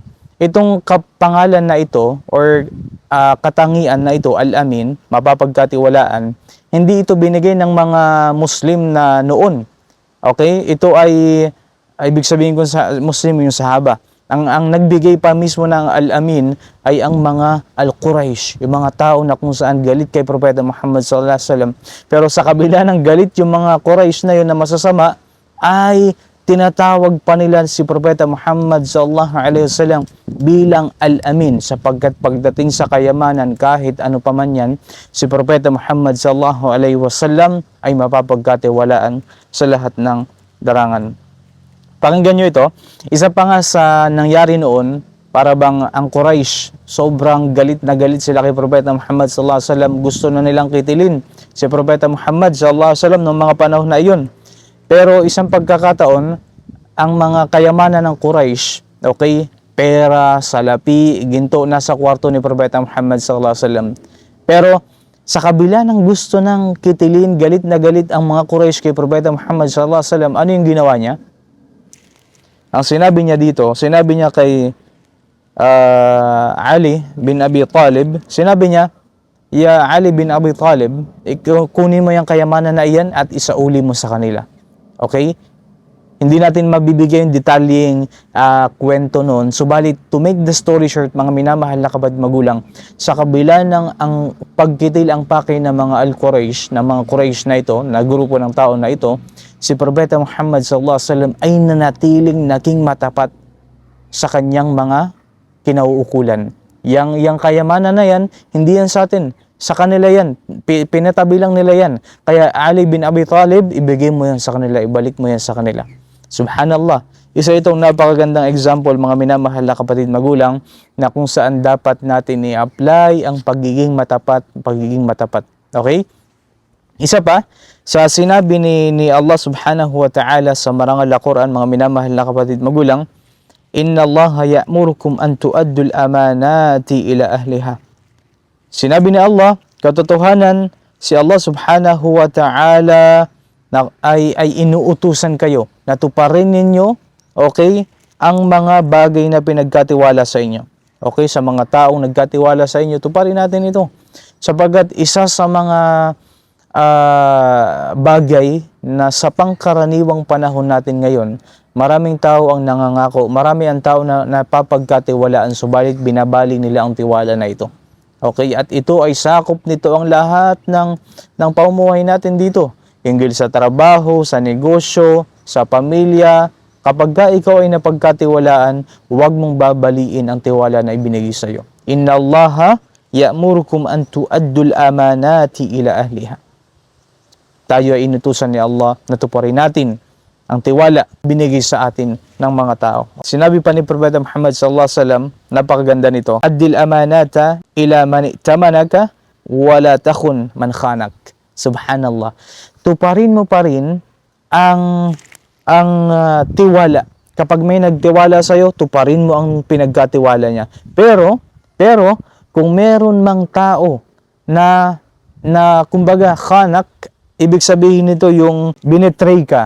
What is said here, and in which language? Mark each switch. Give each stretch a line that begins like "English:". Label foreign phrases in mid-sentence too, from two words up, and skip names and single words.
Filipino: Itong kapangalan na ito or katangian na ito, al-amin, mapapagkatiwalaan, hindi ito binigay ng mga Muslim na noon. Okay? Ito ay ibig sabihin ko sa Muslim yung Sahaba. Ang nagbigay pa mismo ng al-amin ay ang mga al-Quraysh, yung mga tao na kung saan galit kay Propeta Muhammad
Arabic: صلى الله عليه وسلم.
Filipino: Pero sa kabila ng galit yung mga Quraysh na yun na masasama, ay tinatawag pa nila si Propeta Muhammad
Arabic: صلى الله عليه وسلم
Filipino: bilang al-amin, sapagkat pagdating sa kayamanan, kahit ano pa man yan, si Propeta Muhammad
Arabic: صلى الله عليه وسلم
Filipino: ay mapapagkatiwalaan sa lahat ng darangan. Pakinggan nyo ito. Isa pa nga sa nangyari noon, para bang ang Quraysh, sobrang galit na galit sila kay Propeta Muhammad
Arabic: صلى الله عليه وسلم.
Filipino: Gusto na nilang kitilin si Propeta Muhammad
Arabic: صلى الله عليه وسلم
Filipino: noong mga panahon na iyon. Pero isang pagkakataon, ang mga kayamanan ng Quraysh, okay, pera, salapi, ginto, nasa kwarto ni Propeta Muhammad
Arabic: صلى الله عليه وسلم.
Filipino: Pero sa kabila ng gusto ng kitilin, galit na galit ang mga Quraysh kay Propeta Muhammad
Arabic: صلى الله عليه وسلم,
Filipino: ano yung ginawa niya? Ang sinabi niya dito, sinabi niya kay Ali bin Abi Talib, sinabi niya, "Ya Ali bin Abi Talib, kunin mo yung kayamanan na iyan at isauli mo sa kanila." Okay? Hindi natin mabibigay yung detalyeng kwento noon. Subalit,
English: to make the story short,
Filipino: mga minamahal na kapatid magulang, sa kabila ng ang pagkitil ang pakay ng mga al-Quraysh, ng mga Quraysh na ito, na grupo ng tao na ito, si Propeta Muhammad
Arabic: صلى الله عليه وسلم
Filipino: ay nanatiling naging matapat sa kanyang mga kinauukulan. Yang kayamanan na yan, hindi yan sa atin. Sa kanila yan. Pinatabi lang nila yan. Kaya Ali bin Abi Talib, ibigay mo yan sa kanila, ibalik mo yan sa kanila. Subhanallah. Isa itong napakagandang example, mga minamahal na kapatid magulang, na kung saan dapat natin i-apply ang pagiging matapat. Okay? Isa pa, sa sinabi ni Allah
Arabic: سبحانه وتعالى
Filipino: sa marangal na Quran, mga minamahal na kapatid magulang,
Arabic: إن الله يأمركم أن تؤدوا الأمانات إلى أهلها.
Filipino: Sinabi ni Allah, katotohanan, si Allah
Arabic: سبحانه وتعالى
Filipino: ay inuutusan kayo na tuparin ninyo, okay, ang mga bagay na pinagkatiwala sa inyo. Okay, sa mga taong nagkatiwala sa inyo, tuparin natin ito. Sapagat isa sa mga bagay na sa pangkaraniwang panahon natin ngayon, maraming tao ang nangangako, marami ang tao na napapagkatiwalaan, subalit binabali nila ang tiwala na ito. Okay, at ito ay sakop nito ang lahat ng pamumuhay natin dito. Hinggil sa trabaho, sa negosyo, sa pamilya. Kapag ka ikaw ay napagkatiwalaan, huwag mong babaliin ang tiwala na ibinigay sa iyo.
Arabic: إن الله يأمركم أن تؤدوا الأمانات إلى أهلها.
Filipino: Tayo ay inutusan ni Allah na tuparin natin ang tiwala binigay sa atin ng mga tao. Sinabi pa ni Propeta Muhammad
Arabic: صلى الله عليه وسلم,
Filipino: napakaganda nito,
Arabic: أدِّ الأمانة إلى من ائتمنك ولا تخن من خانك.
Filipino: Subhanallah. Tuparin mo pa rin ang tiwala. Kapag may nagtiwala sa iyo, tuparin mo ang pinagkatiwala niya. Pero kung meron mang tao na kumbaga khanak, ibig sabihin nito yung binetray ka.